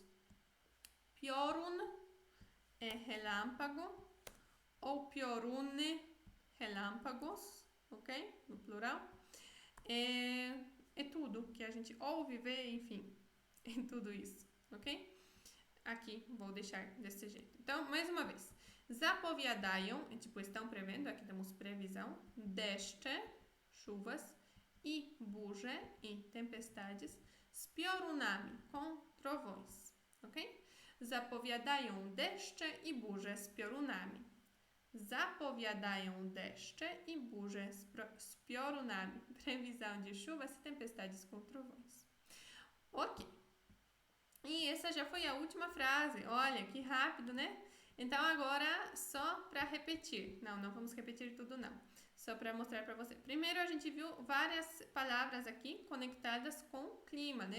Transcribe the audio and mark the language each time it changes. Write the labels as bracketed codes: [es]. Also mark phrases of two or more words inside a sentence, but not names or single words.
[pt] Piorun é relâmpago, ou piorune, relâmpagos, ok? No plural. É tudo que a gente ouve, vê, enfim, é tudo isso, ok? Aqui, vou deixar desse jeito. Então, mais uma vez. Zapowiadają, é tipo, estão prevendo, aqui temos previsão. Deszcze, chuvas. [pl] I burze, [pt] e tempestades. [pl] Z piorunami, [pt] com trovões, ok? [pl] Zapowiadają deszcze i burze z piorunami. Zapowiadają deszcze i burze z piorunami. [pt] Previsão de chuvas e tempestades com trovões. Ok. E essa já foi a última frase. Olha, que rápido, né? Então, agora, só para repetir. Não vamos repetir tudo, não. Só para mostrar para você. Primeiro, a gente viu várias palavras aqui conectadas com clima, né?